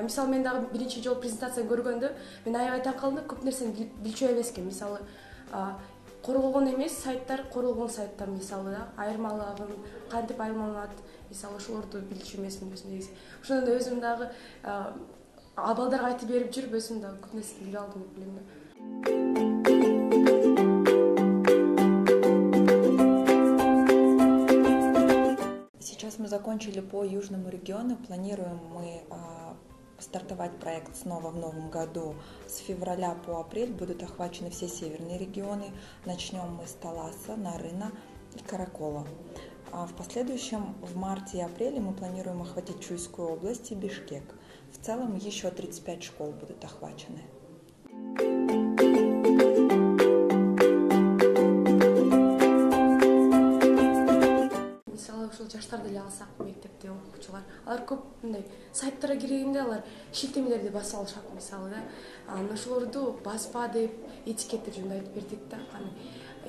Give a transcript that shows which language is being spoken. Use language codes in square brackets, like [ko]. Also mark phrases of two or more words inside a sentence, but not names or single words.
[ky] Мисалы мен дагы биринчи жолу презентацияны көргөндө мен аябай таң калдым да, көп нерсени билчү эмескен. Мисалы корголгон сайттар мисалы да, айырмалыгын кантип айырмаланат, мисалы ошолорду билчү эмесмин өзүм негизи. Ошондон да өзүм дагы балдарга айтып берип жүрүп өзүм дагы көп нерсени билип алдым деп ойлойм да. [ru] Сейчас мы закончили по южному региону, планируем мы стартовать проект снова в новом году. С февраля по апрель будут охвачены все северные регионы. Начнем мы с Таласа, Нарына и Каракола. В последующем, в марте и апреле, мы планируем охватить Чуйскую область и Бишкек. В целом еще 35 школ будут охвачены. [ky] Ушул жаштарды эле алсак, мектепте окуучулар, алар көп мындай сайттарга киргенде алар шилтемелерди басып алышат мисалы да. Ошолорду баспа деп, этикет деп жөнүндө айтып бердик да.